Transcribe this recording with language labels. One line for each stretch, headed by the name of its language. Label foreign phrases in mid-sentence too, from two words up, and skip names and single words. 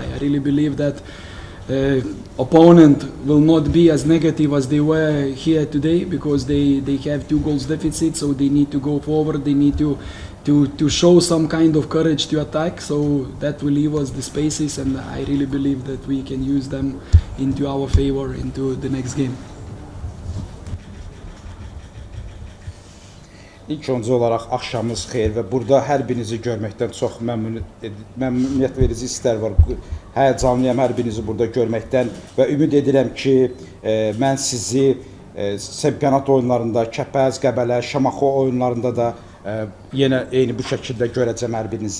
English: I really believe that opponent will not be as negative as they were here today, because they have 2 goals deficit, so they need to go forward, they need to show some kind of courage to attack, so that will leave us the spaces, and I really believe that we can use them into our favor into the next game.
Azerbaijani: İlk öncə olaraq axşamınız xeyir və burada hər birinizi görməkdən çox məmnuniyyət verici hisslər var. Həyəcanlıyam hər birinizi burada görməkdən və ümid edirəm ki, mən sizi çempionat oyunlarında, Kəpəz, Qəbələ, Şamaxı oyunlarında da yenə eyni bu şəkildə görəcəm hər birinizi.